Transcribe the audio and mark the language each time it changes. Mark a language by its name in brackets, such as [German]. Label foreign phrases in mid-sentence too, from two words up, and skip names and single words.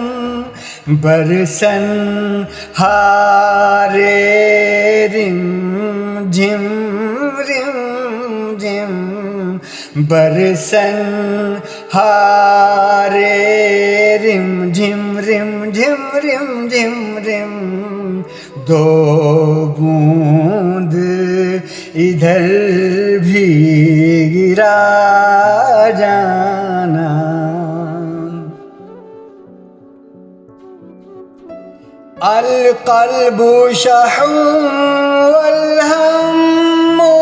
[Urdu] برسن ہارے رم جھم رم جھم برسن ہارے رم جھم رم جھم رم جھم رم دو بوند ادھر بھی گرا جانا [Arabic] القلب شح والہم